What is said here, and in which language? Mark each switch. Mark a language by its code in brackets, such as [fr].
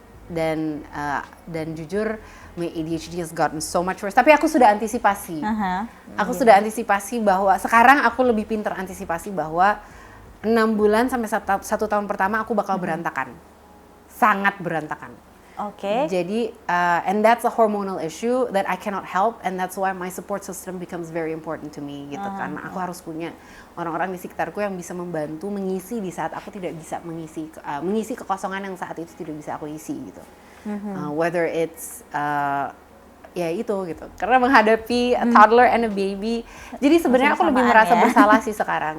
[id] Dan jujur [en] my ADHD has gotten so much worse. [id] Tapi aku sudah antisipasi. Aku sudah antisipasi bahwa sekarang aku lebih pintar antisipasi bahwa 6 bulan sampai 1 tahun pertama aku bakal berantakan. Sangat berantakan. [en] Jadi, and that's a hormonal issue that I cannot help, and that's why my support system becomes very important to me, gitu kan. [id] Aku harus punya orang-orang di sekitarku yang bisa membantu mengisi di saat aku tidak bisa mengisi kekosongan yang saat itu tidak bisa aku isi, gitu. [en] Whether it's [id] ya itu gitu, karena menghadapi [en] a toddler and a baby. [id] Jadi sebenarnya aku lebih merasa bersalah sih sekarang.